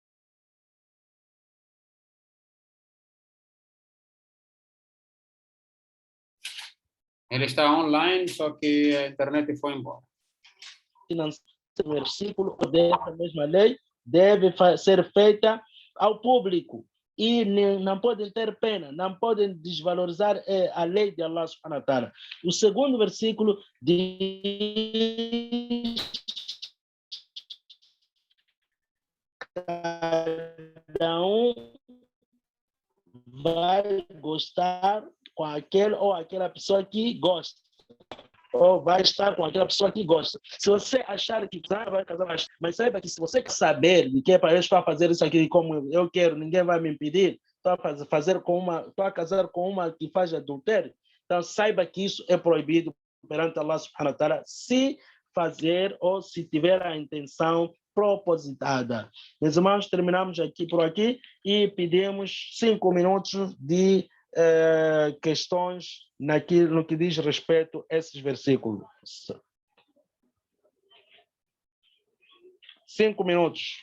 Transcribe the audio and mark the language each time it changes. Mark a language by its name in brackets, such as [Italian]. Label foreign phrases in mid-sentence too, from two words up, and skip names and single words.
[Portuguese] Ele está online, só que a internet foi embora. O versículo dessa mesma lei deve ser feita ao público e não podem ter pena, não podem desvalorizar a lei de Allah [Arabic] سبحانه وتعالى. [Portuguese] O segundo versículo diz: cada um vai gostar com aquele ou aquela pessoa que gosta, ou vai estar com aquela pessoa que gosta. Se você achar que vai casar, mas saiba que se você quer saber de que é para eu estar a fazer isso aqui como eu quero, ninguém vai me impedir, estou a casar com uma que faz adultério, então saiba que isso é proibido perante Allah [Arabic] سبحانه وتعالى, [Portuguese] se fazer ou se tiver a intenção propositada. Meus irmãos, terminamos por aqui e pedimos 5 minutos de questões no que diz respeito a esses versículos. 5 minutos.